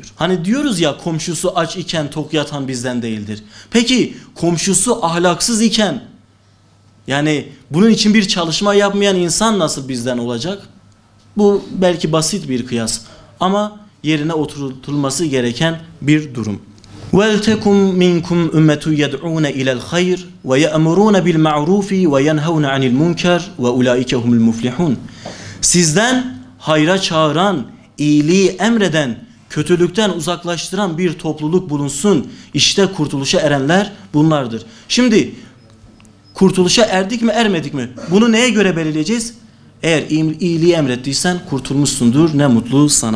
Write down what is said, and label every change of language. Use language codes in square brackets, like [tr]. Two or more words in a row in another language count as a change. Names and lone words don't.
[tr] Hani diyoruz ya, komşusu aç iken tok yatan bizden değildir. Peki komşusu ahlaksız iken, yani bunun için bir çalışma yapmayan insan nasıl bizden olacak? Bu belki basit bir kıyas ama yerine oturtulması gereken bir durum. [ar] وَلْتَكُمْ مِنْكُمْ اُمَّةُ يَدْعُونَ اِلَى الْخَيْرِ وَيَأْمُرُونَ بِالْمَعْرُوفِ وَيَنْهَوْنَ عَنِ الْمُنْكَرِ وَاُولَٰئِكَ هُمُ الْمُفْلِحُونَ. [tr] Sizden hayra çağıran, iyiliği emreden, kötülükten uzaklaştıran bir topluluk bulunsun. İşte kurtuluşa erenler bunlardır. Şimdi kurtuluşa erdik mi ermedik mi? Bunu neye göre belirleyeceğiz? Eğer iyiliği emrettiysen kurtulmuşsundur, ne mutlu sana.